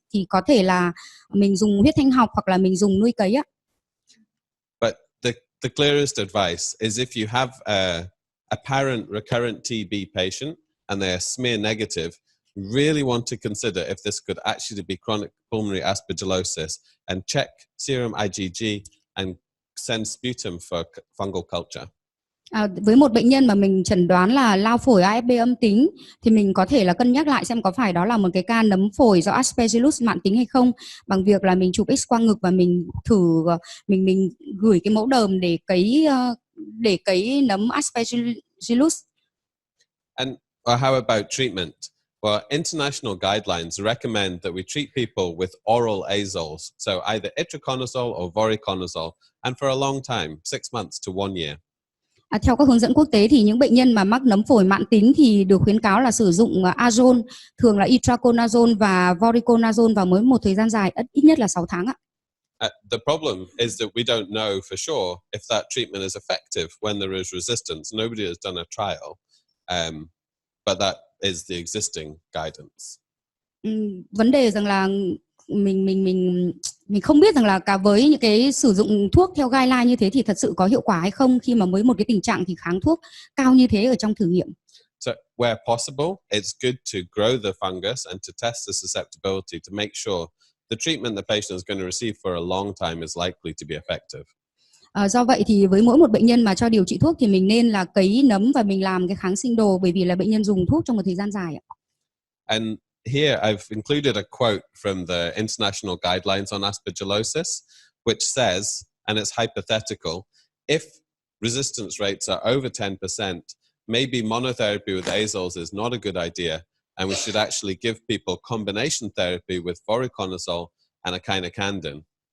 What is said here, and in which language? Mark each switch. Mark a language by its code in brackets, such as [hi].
[vi] Thì có thể là mình dùng huyết thanh học hoặc là mình dùng nuôi cấy ạ. [en] But the clearest advice is if you have a apparent recurrent TB patient and they are smear negative, really want to consider if this could actually be chronic pulmonary aspergillosis and check serum IgG and send sputum for fungal culture. [vi] Với một bệnh nhân mà mình chẩn đoán là lao phổi AFB âm tính thì mình có thể là cân nhắc lại xem có phải đó là một cái ca nấm phổi do Aspergillus mãn tính hay không, bằng việc là mình chụp X quang ngực và mình thử mình gửi cái mẫu đờm để cấy nấm Aspergillus. [en] And how about treatment? Well, international guidelines recommend that we treat people with oral azoles, so either itraconazole or voriconazole, and for a long time, 6 months to 1 year. [vi] Theo các hướng dẫn quốc tế thì những bệnh nhân mà mắc nấm phổi mãn tính thì được khuyến cáo là sử dụng azole, thường là itraconazole và voriconazole vào mới một thời gian dài, ít nhất là 6 tháng ạ. [en] The problem is that we don't know for sure if that treatment is effective when there is resistance. Nobody has done a trial, but that is the existing guidance. [vi] Vấn đề rằng là mình không biết rằng là cả với những cái sử dụng thuốc theo guideline như thế thì thật sự có hiệu quả hay không, khi mà mới một cái tình trạng thì kháng thuốc cao như thế ở trong thử nghiệm. [en] So where possible, it's good to grow the fungus and to test the susceptibility to make sure the treatment the patient is going to receive for a long time is likely to be effective. [vi] Do vậy thì với mỗi một bệnh nhân mà cho điều trị thuốc thì mình nên là cấy nấm và mình làm cái kháng sinh đồ, bởi vì là bệnh nhân dùng thuốc trong một thời gian dài ạ. [en] And here I've included a quote from the international guidelines on aspergillosis, which says, and it's hypothetical, if resistance rates are over 10%, maybe monotherapy with azoles is not a good idea, and we should actually give people combination therapy with voriconazole and echinocandin.